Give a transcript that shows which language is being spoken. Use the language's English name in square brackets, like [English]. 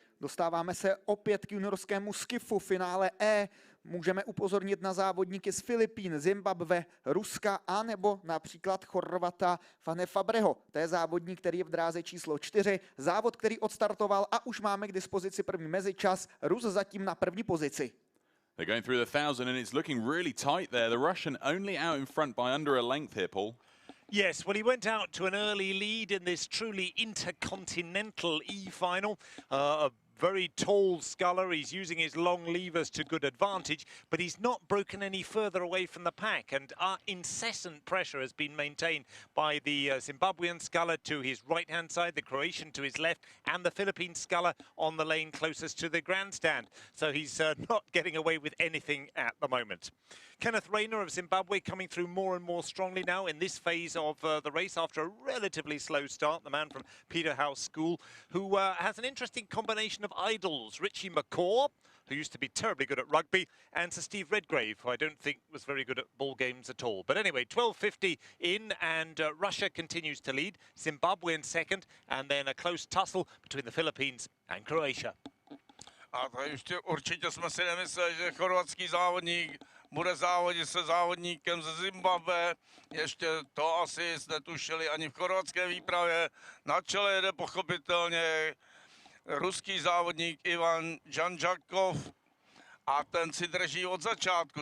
[Czech] Dostáváme se opět k juniorskému skifu finále E. Můžeme upozornit na závodníky z Filipín, Zimbabwe, Ruska a nebo například Chorvata Fane Fabreho. To je závodník, který je v dráze číslo 4. Závod, který odstartoval a už máme k dispozici první mezičas. Rus zatím na první pozici. [English] They're going through the 1,000 and it's looking really tight there. The Russian only out in front by under a length here, Paul. Yes, well, he went out to an early lead in this truly intercontinental E-final. A very tall sculler. He's using his long levers to good advantage, but he's not broken any further away from the pack. And our incessant pressure has been maintained by the Zimbabwean sculler to his right-hand side, the Croatian to his left, and the Philippine sculler on the lane closest to the grandstand. So he's not getting away with anything at the moment. Kenneth Rayner of Zimbabwe coming through more and more strongly now in this phase of the race after a relatively slow start. The man from Peterhouse School, who has an interesting combination of idols. Richie McCaw, who used to be terribly good at rugby, and Sir Steve Redgrave, who I don't think was very good at ball games at all. But anyway, 12:50 in, and Russia continues to lead. Zimbabwe in second, and then a close tussle between the Philippines and Croatia. [Czech] A to ještě určitě jsme si nemysleli, že chorvatský závodník bude závodit se závodníkem ze Zimbabwe. Ještě to asi netušili ani v chorvatské výpravě. Na čele jede pochopitelně ruský závodník Ivan Zanzakov a ten si drží od začátku.